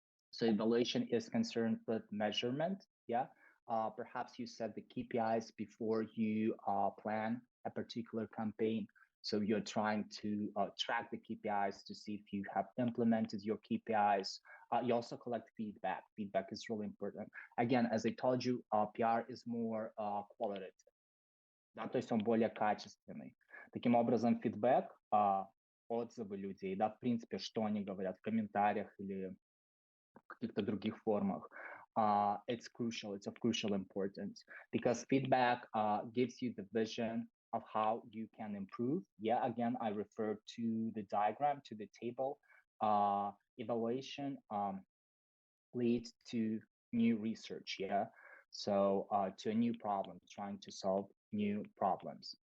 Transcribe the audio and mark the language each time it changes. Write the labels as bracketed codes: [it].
[en] So evaluation is concerned with measurement. Yeah. Perhaps you set the KPIs before you plan a particular campaign. So you're trying to track the KPIs to see if you have implemented your KPIs. You also collect feedback. Feedback is really important. Again, as I told you, PR is more qualitative. [ru] Да, то есть он более качественный. Таким образом, фидбэк, отзывы людей, да, в принципе, что они говорят в комментариях или каких-то других формах, [en] it's crucial. It's of crucial importance because feedback gives you the vision of how you can improve. Yeah, again, I refer to the diagram, to the table. Evaluation leads to new research. Yeah, so to a new problem, trying to solve new problems.